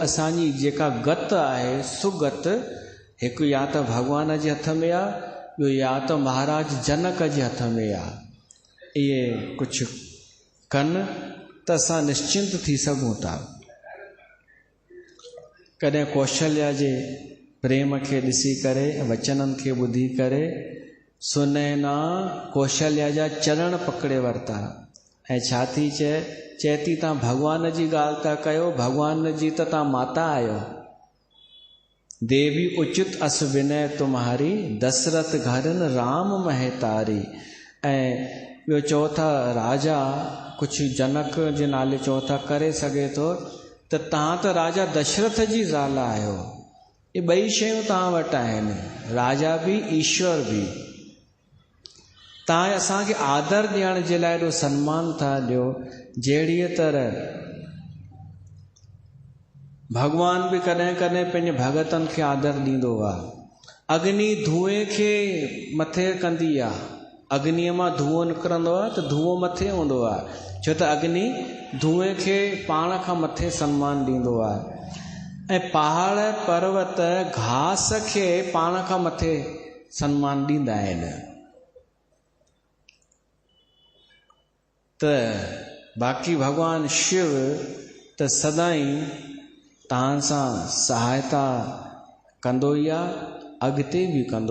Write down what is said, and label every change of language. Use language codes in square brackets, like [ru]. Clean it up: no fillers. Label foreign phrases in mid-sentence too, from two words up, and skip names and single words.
[sd] असांजी जेका गत आहे सुगत हिकु या त भॻवान जे हथ में आहे, ॿियो या त महाराज जनक जे हथ में आहे। इहे कुझु कनि त असां निश्चिंत थी सघूं था। कॾहिं कौशल्या जे प्रेम खे ॾिसी करे, वचननि खे ॿुधी करे सुनैना कौशल्या जा चरण पकड़े वरिता ऐं छा थी चए थी तव्हां भॻवान जी ॻाल्हि था कयो, भॻवान जी त तव्हां माता आहियो। [awa] देवी उचित अस विनय तुम्हारी, दशरथ घरन राम महतारी। [sd] ऐं ॿियो चओ था राजा कुझु जनक जे नाले चओ था करे सघे थो, त तव्हां त राजा दशरथ जी ज़ाल आहियो। ये 2 शयूं तव्हां वटि आहिनि, राजा बि ईश्वर बि। तव्हां असांखे आदर ॾियण जे लाइ एॾो सन्मान था ॾियो। जहिड़ीअ तरह भॻवान बि कॾहिं कॾहिं पंहिंजे भगतनि खे आदर ॾींदो आहे। अग्नि धुएं खे मथे कंदी आहे। अग्नीअ मां धुओं निकिरंदो आहे त धुओं मथे हूंदो आहे, छो त अग्नि धुएं खे पाण खां मथे सन्मान ॾींदो आहे। ऐं पहाड़ पर्वत घास खे पाण खां मथे सन्मान ॾींदा आहिनि। त बाक़ी भॻवान शिव त सदाईं तव्हां सां सहायता कंदो ई आहे, अॻिते बि कंदो।